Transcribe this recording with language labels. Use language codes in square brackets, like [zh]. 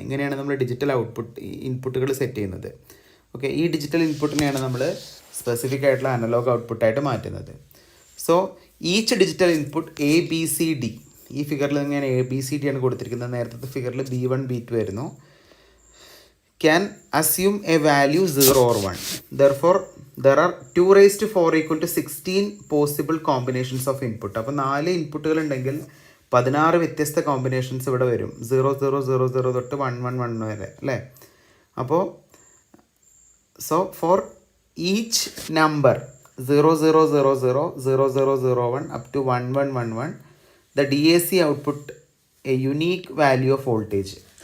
[ml] ഇങ്ങനെയാണ് നമ്മൾ ഡിജിറ്റൽ ഇൻപുട്ടുകൾ സെറ്റ് ചെയ്യുന്നത്. ഓക്കെ, ഈ ഡിജിറ്റൽ ഇൻപുട്ടിനെയാണ് നമ്മൾ സ്പെസിഫിക് ആയിട്ടുള്ള അനലോഗ് ഔട്ട്പുട്ടായിട്ട് മാറ്റുന്നത്. [en] so each digital input ABCD, [ml] ഈ ഫിഗറിൽ ഇങ്ങനെ ABCD ആണ് കൊടുത്തിരിക്കുന്നത്. നേരത്തെ ഫിഗറിൽ B1 B2 ആയിരുന്നു. [en] Can assume a value 0 or 1. Therefore there are 2 raised to 4 equal to 16 possible combinations of input. [ml] അപ്പോൾ 4 ഇൻപുട്ടുകൾ ഉണ്ടെങ്കിൽ 16 വ്യത്യസ്ത കോമ്പിനേഷൻസ് ഇവിടെ വരും. 0 0 0 0 തൊട്ട് 1 1 1 വരെ അല്ലേ. [en] അപ്പോൾ so four each number 0 0 0 0 0 0 0 1 up to 1 1 1 1 the DAC output a unique value of voltage.